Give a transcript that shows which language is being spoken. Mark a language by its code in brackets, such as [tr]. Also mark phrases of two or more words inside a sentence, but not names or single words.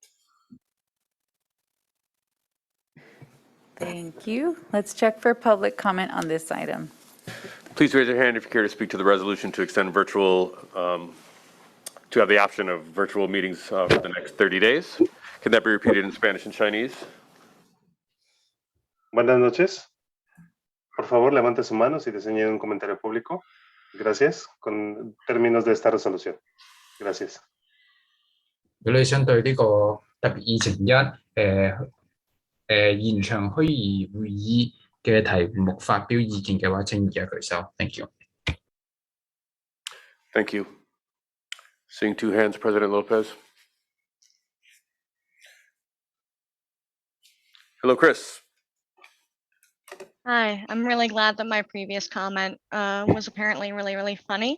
[en] Thank you. Let's check for public comment on this item. Please raise your hand if you care to speak to the resolution to extend virtual, to have the option of virtual meetings for the next 30 days. Can that be repeated in Spanish and Chinese? [es] Buenas noches. Por favor, levante su mano si desea añadir un comentario público. Gracias. Con términos de esta resolución. Gracias. [yue] 如果你想對呢個特別議程延長虛擬會議嘅題目發表意見嘅話，請而家舉手。 [en] Thank you. Thank you. Seeing two hands, President Lopez. Hello, Chris. Hi, I'm really glad that my previous comment was apparently really, really funny.